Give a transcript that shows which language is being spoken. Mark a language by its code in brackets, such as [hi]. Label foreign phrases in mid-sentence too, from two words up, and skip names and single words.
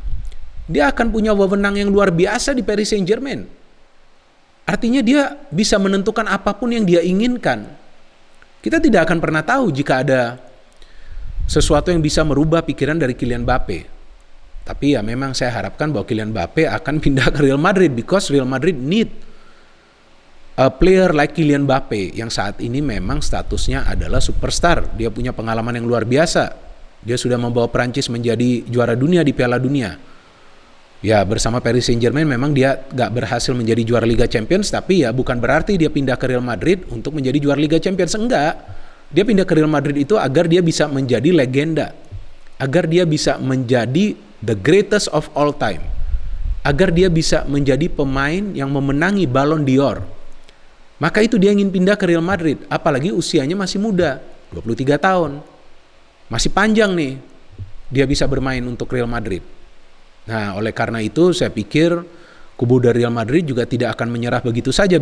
[id] Dia akan punya wewenang yang luar biasa di Paris Saint-Germain. Artinya dia bisa menentukan apapun yang dia inginkan. Kita tidak akan pernah tahu jika ada sesuatu yang bisa merubah pikiran dari Kylian Mbappe. Tapi ya memang saya harapkan bahwa Kylian Mbappe akan pindah ke Real Madrid, [en] because Real Madrid need a player like Kylian Mbappe [id] yang saat ini memang statusnya adalah superstar. Dia punya pengalaman yang luar biasa. Dia sudah membawa Prancis menjadi juara dunia di Piala Dunia. Ya, bersama Paris Saint-Germain memang dia gak berhasil menjadi juara Liga Champions, tapi ya bukan berarti dia pindah ke Real Madrid untuk menjadi juara Liga Champions. Enggak. Dia pindah ke Real Madrid itu agar dia bisa menjadi legenda, agar dia bisa menjadi [en] the greatest of all time, [id] agar dia bisa menjadi pemain yang memenangi Ballon d'Or. Maka itu dia ingin pindah ke Real Madrid, apalagi usianya masih muda, 23 tahun. Masih panjang nih dia bisa bermain untuk Real Madrid. Nah, oleh karena itu saya pikir kubu dari Real Madrid juga tidak akan menyerah begitu saja.